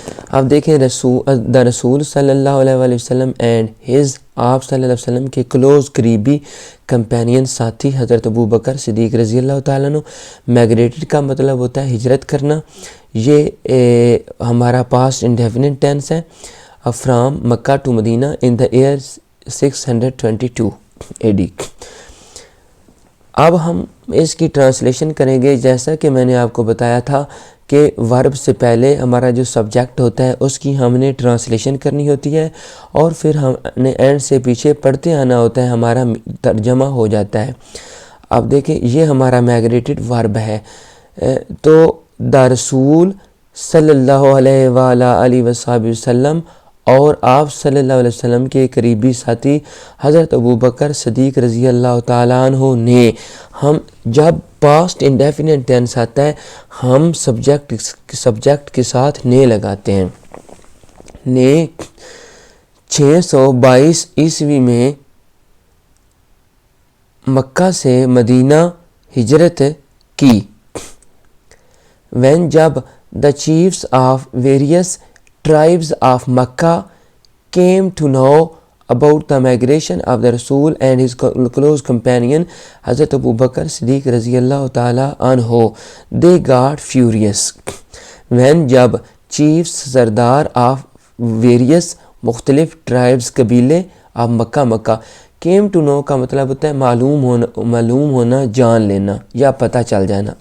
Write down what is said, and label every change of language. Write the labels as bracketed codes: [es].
[ur] اب دیکھیں دا رسول صلی اللہ علیہ وآلہ وسلم [en] and his, [ur] آپ صلی اللہ علیہ وسلم کے کلوز قریبی کمپینین ساتھی حضرت ابو بکر صدیق رضی اللہ تعالیٰ عنہ. میگریٹڈ کا مطلب ہوتا ہے ہجرت کرنا، یہ ہمارا پاسٹ انڈیفینٹ ٹینس ہے. [en] From Makkah to Madinah in the year 622 AD. [ur] اب ہم اس کی ٹرانسلیشن کریں گے. جیسا کہ میں نے آپ کو بتایا تھا کہ ورب سے پہلے ہمارا جو سبجیکٹ ہوتا ہے اس کی ہم نے ٹرانسلیشن کرنی ہوتی ہے، اور پھر ہم نے اینڈ سے پیچھے پڑھتے آنا ہوتا ہے، ہمارا ترجمہ ہو جاتا ہے. اب دیکھیں یہ ہمارا میگریٹڈ ورب ہے. تو دا رسول صلی اللہ علیہ وآلہ وسلم اور آپ صلی اللہ علیہ وسلم کے قریبی ساتھی حضرت ابو بکر صدیق رضی اللہ تعالیٰ عنہ نے، ہم جب پاسٹ انڈیفینٹ ٹینس آتا ہے ہم سبجیکٹ کے ساتھ نے لگاتے ہیں. نے 622 عیسوی میں مکہ سے مدینہ ہجرت کی. [en] when [ur] جب [en] the chiefs of various tribes of Makkah came to know about the migration of the Rasul and his close companion Hazrat Abu Bakr Siddiq رضی اللہ تعالیٰ عنہ, they got furious. when [ur] جب [en] chiefs [ur] سردار [en] of various [ur] مختلف [en] tribes [ur] قبیلے of Mecca [en] came to know [ur] کا مطلب ہوتا ہے معلوم ہونا، جان لینا یا پتہ چل جانا.